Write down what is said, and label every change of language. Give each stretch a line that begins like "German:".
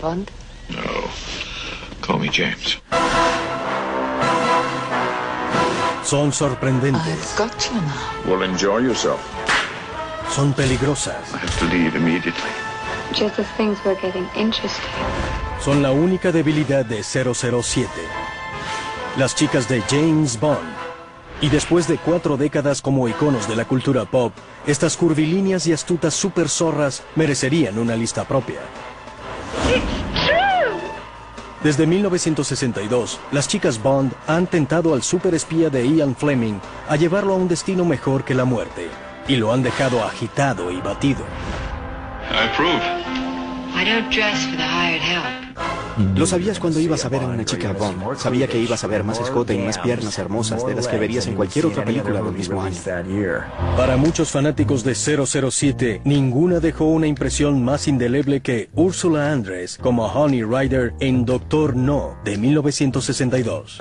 English: Bond. No. Call me James.
Spanish: Son sorprendentes.
English: I've got you now. Well, enjoy yourself.
Spanish: Son peligrosas.
English: I have to leave immediately. Just as things were getting interesting.
Spanish: son la única debilidad de 007. Las chicas de James Bond. Y después de 4 décadas como iconos de la cultura pop, estas curvilíneas y astutas super zorras merecerían una lista propia. Desde 1962, las chicas Bond han tentado al superespía de Ian Fleming a llevarlo a un destino mejor que la muerte, y lo han dejado agitado y batido.
English: I approve. I don't dress for the hired help.
Spanish: Lo sabías cuando ibas a ver a una chica Bond. Sabía que ibas a ver más escote y más piernas hermosas de las que verías en cualquier otra película del mismo año. Para muchos fanáticos de 007, ninguna dejó una impresión más indeleble que Ursula Andress como Honey Rider en Doctor No, de 1962.